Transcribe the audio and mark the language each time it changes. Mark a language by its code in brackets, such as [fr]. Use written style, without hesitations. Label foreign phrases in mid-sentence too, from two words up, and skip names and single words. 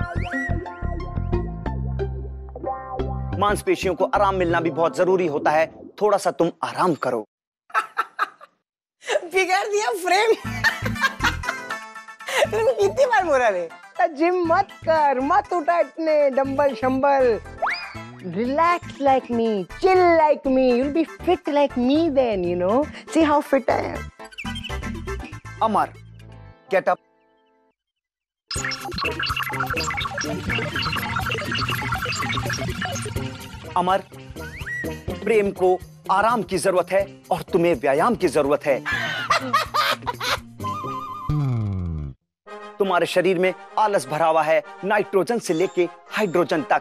[hi] मांसपेशियों को आराम मिलना भी बहुत जरूरी होता है। थोड़ा सा तुम आराम करो। बिगाड़ दिया फ्रेम। कितनी बार बोला रे, जिम मत कर, मत उठा इतने डंबल शंबल। [en] Relax like me, chill like me. You'll be fit like me then, you know. See how fit I am. अमर, get up. [hi] अमर, प्रेम को आराम की जरूरत है और तुम्हें व्यायाम की जरूरत है। तुम्हारे शरीर में आलस भरा हुआ है, नाइट्रोजन से लेके हाइड्रोजन तक।